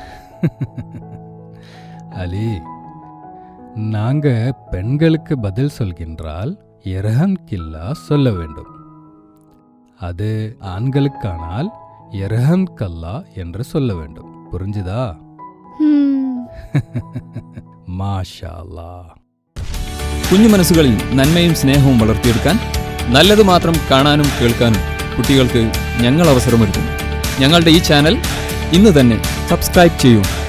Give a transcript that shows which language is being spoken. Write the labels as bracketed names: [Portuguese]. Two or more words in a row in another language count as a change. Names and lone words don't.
[Tamil] அலி, நாங்க பெண்களுக்கு பதில் சொல்கின்றால் யர்ஹம்கில்லாஹ் சொல்ல வேண்டும். அது ஆண்களுக்கானால் யர்ஹம்கல்லாஹ் என்று சொல்ல வேண்டும். புரிஞ்சுதா? [Arabic] ما شاء الله. [Malayalam] കുഞ്ഞു മനസ്സുകളിൽ നന്മയും സ്നേഹവും വളർത്തിയെടുക്കാൻ നല്ലത് മാത്രം കാണാനും കേൾക്കാനും കുട്ടികൾക്ക് ഞങ്ങൾ അവസരമൊരുക്കുന്നു. ഞങ്ങളുടെ ഈ ചാനൽ ഇന്ന് തന്നെ സബ്സ്ക്രൈബ് ചെയ്യൂ.